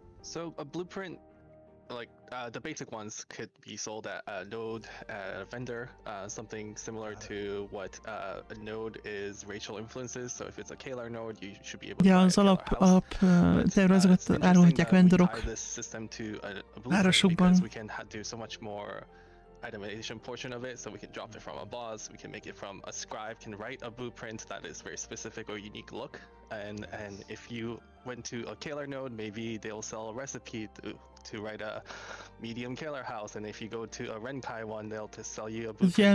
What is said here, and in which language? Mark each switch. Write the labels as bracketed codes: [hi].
[en] So a blueprint, like the basic ones, could be sold at a node, at a vendor, something similar to what a node is racial influences. So if it's a Kalar node, you should be able to buy a Kalar house. [hu] Tervezetet árulhatják vendorok árasokban. [en] We can do so much more itemization portion of it, so we can drop it from a boss, we can make it from a scribe can write a blueprint that is very specific or unique look, and if you went to a Kalar node, maybe they'll sell a recipe to write a medium Kalar house, and if you go to a Renkai one, they'll just sell you a blueprint.